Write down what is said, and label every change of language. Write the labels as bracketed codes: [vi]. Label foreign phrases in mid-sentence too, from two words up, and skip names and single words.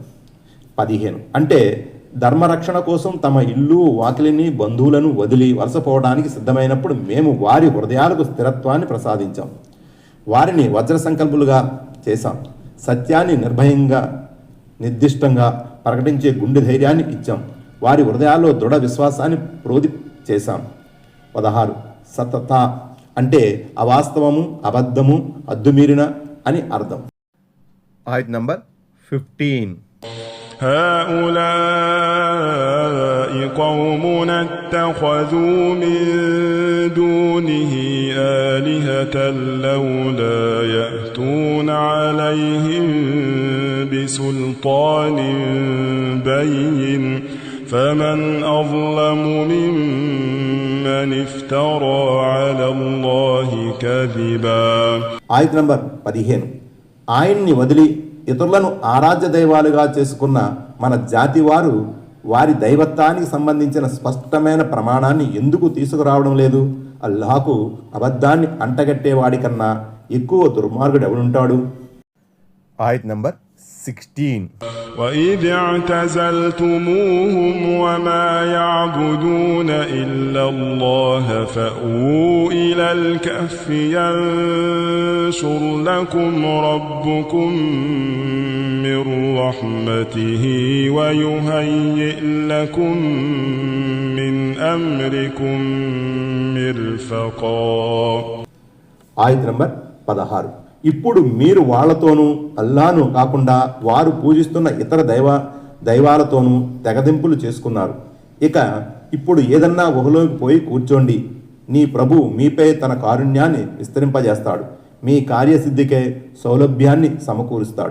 [te] 15 అంటే ధర్మరక్షణ కోసం తమ ఇల్లు వాకిలిని బంధువులను వదిలి వలసపోవడానికి సిద్ధమైనప్పుడు మేము వారి హృదయాలకు స్థిరత్వాన్ని ప్రసాదించాం, వారిని వజ్ర సంకల్పులుగా చేశాం, సత్యాన్ని నిర్భయంగా నిర్దిష్టంగా ప్రకటించే గుండె ధైర్యాన్ని ఇచ్చాం, వారి హృదయాల్లో దృఢ విశ్వాసాన్ని ప్రోది చేశాం. 16 సతత అంటే అవాస్తవము, అబద్ధము, అద్దుమీరిన అని అర్థం. ఆయత్ నంబర్ 15. [ar] هؤلاء قومنا اتخذوا من دونه آلهة لولا يأتون عليهم بسلطان بين فمن أظلم ممن افترى على الله كذبا. [te] ఆయత్ నంబర్ 15. ఆయన్ని వదిలి ఇతరులను ఆరాధ్య దైవాలుగా చేసుకున్న మన జాతి వారు వారి దైవత్వానికి సంబంధించిన స్పష్టమైన ప్రమాణాన్ని ఎందుకు తీసుకురావడం లేదు? అల్లాహకు అబద్ధాన్ని అంటగట్టేవాడి కన్నా ఎక్కువ దుర్మార్గుడు ఎవడుంటాడు? ఆయత్ నంబర్ 16. [ar] وَإِذِ اعْتَزَلْتُمُوهُمْ وَمَا يَعْبُدُونَ إِلَّا اللَّهَ فَأْوُوا إِلَى الْكَهْفِ يَنشُرْ لَكُمْ رَبُّكُمْ مِنْ رَحْمَتِهِ وَيُهَيِّئْ لَكُمْ مِنْ أَمْرِكُمْ مِرْفَقًا. [te] ఆయత్ నంబర్ 16. ఇప్పుడు మీరు వాళ్లతోనూ అల్లాను కాకుండా వారు పూజిస్తున్న ఇతర దైవాలతోనూ తెగదింపులు చేసుకున్నారు. ఇక ఇప్పుడు ఏదన్నా గుహలోకి పోయి కూర్చోండి, నీ ప్రభు మీపై తన కారుణ్యాన్ని విస్తరింపజేస్తాడు, మీ కార్యసిద్ధికే సౌలభ్యాన్ని సమకూరుస్తాడు.